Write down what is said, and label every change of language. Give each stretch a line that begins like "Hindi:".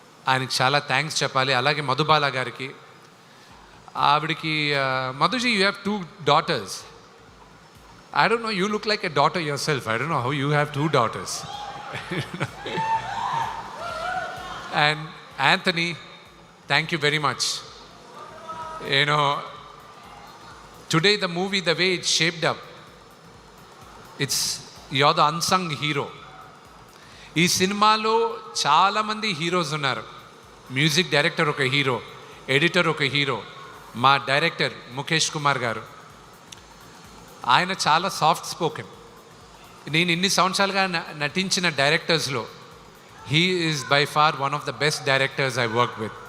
Telugu: ఆయనకి చాలా థ్యాంక్స్ చెప్పాలి. అలాగే మధుబాల గారికి, ఆవిడికి మధుజీ,
English: You have 2 daughters. I don't know, you look like a daughter yourself. I don't know how you have 2 daughters. And Anthony, thank you very much. You know, today the movie, the way it's shaped up, you're the unsung hero.
Telugu: ఈ సినిమాలో చాలామంది heroes ఉన్నారు. Music director ఒక hero, editor ఒక hero, మా director Mukesh Kumar గారు. ఆయన చాలా సాఫ్ట్ స్పోకెన్. నేను ఇన్ని సంవత్సరాలుగా నటించిన డైరెక్టర్స్లో
English: He is by far one of the best directors I work with.